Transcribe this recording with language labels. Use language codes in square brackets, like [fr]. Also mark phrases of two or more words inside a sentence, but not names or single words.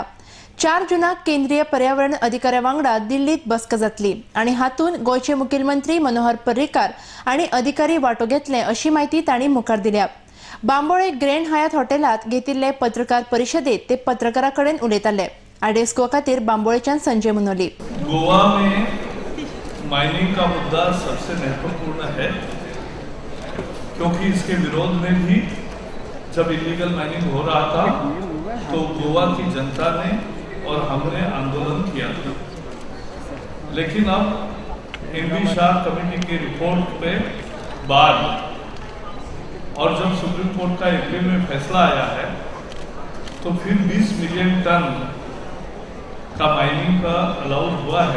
[kok] 4 जुनाक केंद्रीय पर्यावरण अधिकाऱ्या वांगडा दिल्लीत बसका जातली आणि हातून गोंयचे मुखेलमंत्री मनोहर पर्रीकार आणि अधिकारी वांटो घेतले अशी माहिती तांणी मुखार दिल्या। बांबोळे ग्रँड हयात हॉटेलात घेतिल्ले पत्रकार परिशदेत ते पत्रकारां कडेन उलयताले। आरडीएस गोवा खातीर बांबोळेच्यान संजय मुनोली। [hi] गोवा में माइनिंग का मुद्दा सबसे महत्वपूर्ण है, क्योंकि इसके विरोध में भी जब [en] illegal mining [hi] हो रहा था तो गोवा की जनता ने और हमने आंदोलन किया था। लेकिन अब एमबी शाह कमेटी की रिपोर्ट पे बाद और जब सुप्रीम कोर्ट का अप्रैल में फैसला आया है तो फिर 20 [en] million tonne [hi] का माइनिंग का अलाउड हुआ है।